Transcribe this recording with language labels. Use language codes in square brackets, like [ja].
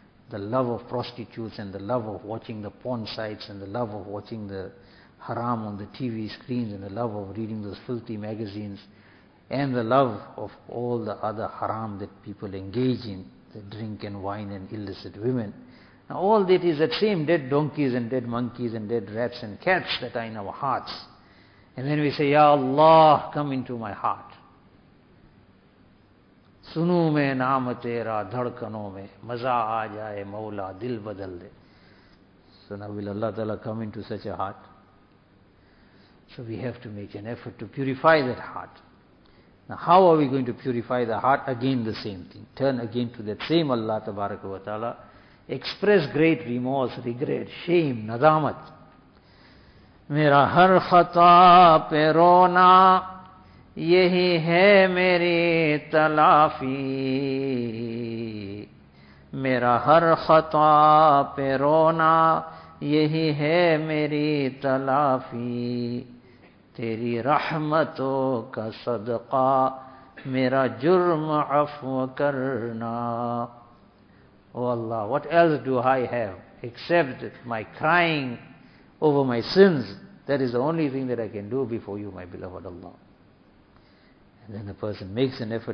[en] The love of prostitutes and the love of watching the porn sites and the love of watching the haram on the TV screens and the love of reading those filthy magazines and the love of all the other haram that people engage in, the drink and wine and illicit women. Now all that is that same dead donkeys and dead monkeys and dead rats and cats that are in our hearts. And then we say, Ya Allah, come into my heart. [ur] سنو میں نام تیرا دھڑکنوں میں مزا آ جائے مولا دل بدل دے. [en] So now will Allah Ta'ala come into such a heart? So we have to make an effort to purify that heart. Now how are we going to purify the heart? Again the same thing. Turn again to that same Allah Tabaraka wa Ta'ala. Express great remorse, regret, shame, nadamat. [ur] میرا ہر خطا پہ رونا یہی ہے میری تلافی میرا ہر خطا پہ رونا یہی ہے میری تلافی تیری رحمتوں کا صدقہ میرا جرم عفو کرنا. [en] Oh Allah, what else do I have except my crying over my sins? That is the only thing that I can do before you, my beloved Allah. And then the person makes an effort.